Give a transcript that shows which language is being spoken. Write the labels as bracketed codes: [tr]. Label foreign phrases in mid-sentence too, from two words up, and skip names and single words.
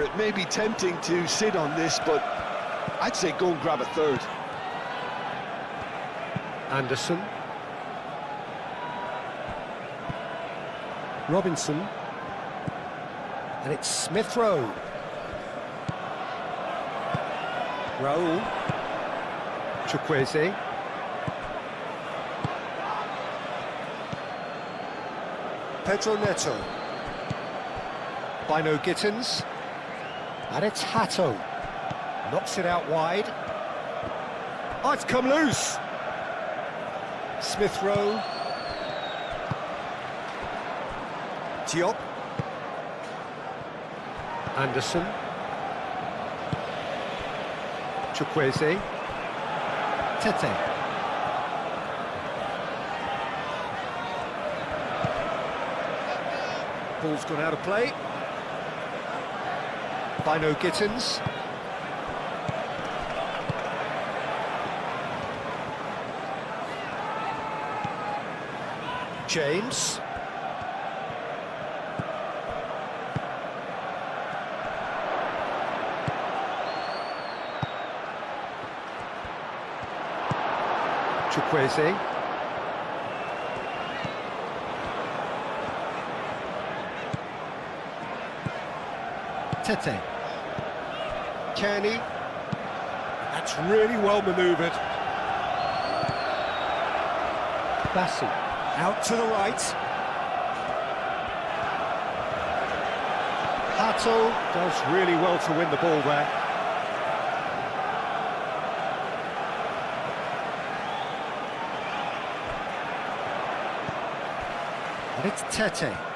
[en] It may be tempting to sit on this, but I'd say go and grab a third. Anderson. Robinson. And it's Smith Rowe. Raul. Chukwueze. Pedro Neto. Bino Gittins. And it's Hato. Knocks it out wide. Oh, it's come loose. Smith Rowe. Diop. Anderson. Chukwueze. Tete. Ball's gone out of play. Bino Gittins. James. Chukwueze. Tete. Kearney. That's really well manoeuvred. Bassi. Out to the right. Hato does really well to win the ball there. And it's Tete.